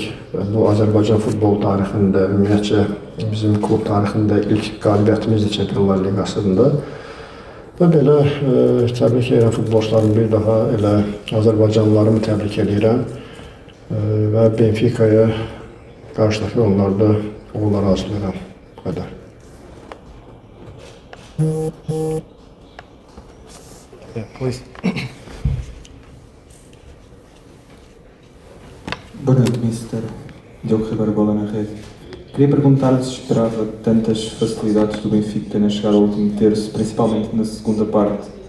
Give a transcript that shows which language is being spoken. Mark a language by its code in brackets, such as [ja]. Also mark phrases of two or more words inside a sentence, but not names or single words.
[az] Bu Azərbaycan futbol tarixində, ümumiyyətcə bizim klub tarixində ilk qalibiyyətimizdir Çempionlar Liqasında. Və belə təbrik edirəm futbolçularımı bir daha, elə Azərbaycanlılarımı təbrik edirəm və Benfica'ya qarşıdakı oyunlarda uğurlar arzulayıram. Bu qədər. [en] Yeah, please. [pt] Boa noite, Mr. Diogo Ribeiro, bola na rede. Queria perguntar se esperava tantas facilidades do Benfica na chegada ao último terço, principalmente na segunda parte.